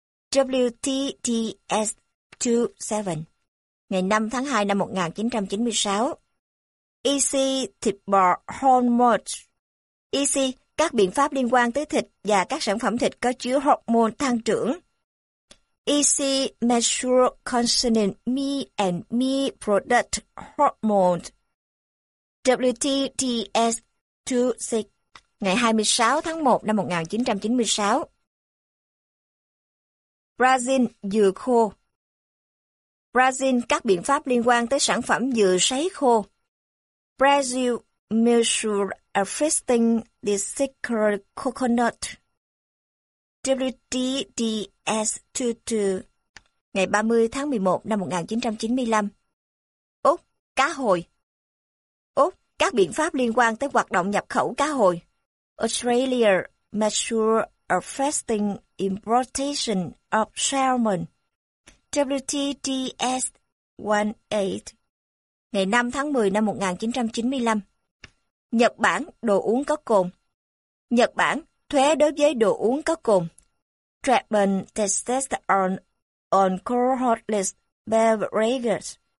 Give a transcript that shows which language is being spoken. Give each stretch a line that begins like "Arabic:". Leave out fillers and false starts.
Vietnamese: WTDS 27, ngày 5 tháng 2 năm 1996. EC thịt bò hormone. EC các biện pháp liên quan tới thịt và các sản phẩm thịt có chứa hormone tăng trưởng.
English: EC measure concerning meat and meat product hormones.
Vietnamese: WTTS 26 ngày 26 tháng 1 năm 1996. Brazil dừa khô. Brazil các biện pháp liên quan tới sản phẩm dừa sấy khô.
English: Brazil measure affecting the sacred coconut.
Vietnamese: WTTS 22 ngày 30 tháng 11 năm 1995. Úc cá hồi. Úc các biện pháp liên quan tới hoạt động nhập khẩu cá hồi.
English: Australia measure affecting importation of salmon.
Vietnamese: WTTS 18 ngày 5 tháng 10 năm 1995. Nhật Bản đồ uống có cồn. Nhật Bản thuế đối với đồ uống có cồn.
English: Japan taxes on alcoholic beverages.